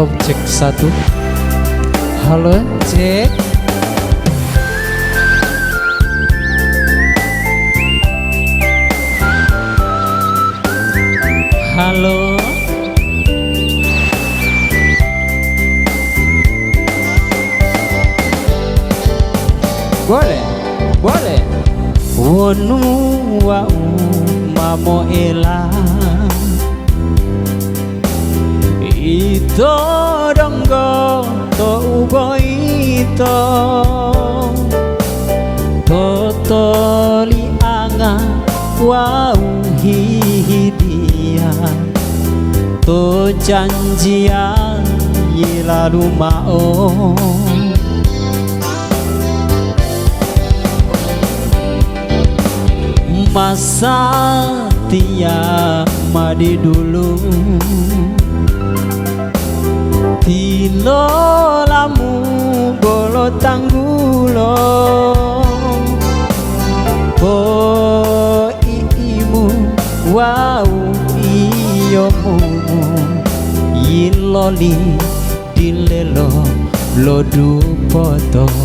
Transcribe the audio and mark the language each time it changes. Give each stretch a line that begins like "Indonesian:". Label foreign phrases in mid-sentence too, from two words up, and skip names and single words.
Indonesian: Cek satu. Halo, cek. Halo. Boleh, boleh.
Gorontalo: Wonu wa mamo elang ito donggo to ugo ito totoli anga wau hidia to janjian lalu mau masa tia madi dulu tilo lamu bolo tanggulo po iimu wau iyomu iloli dilelo lodu poto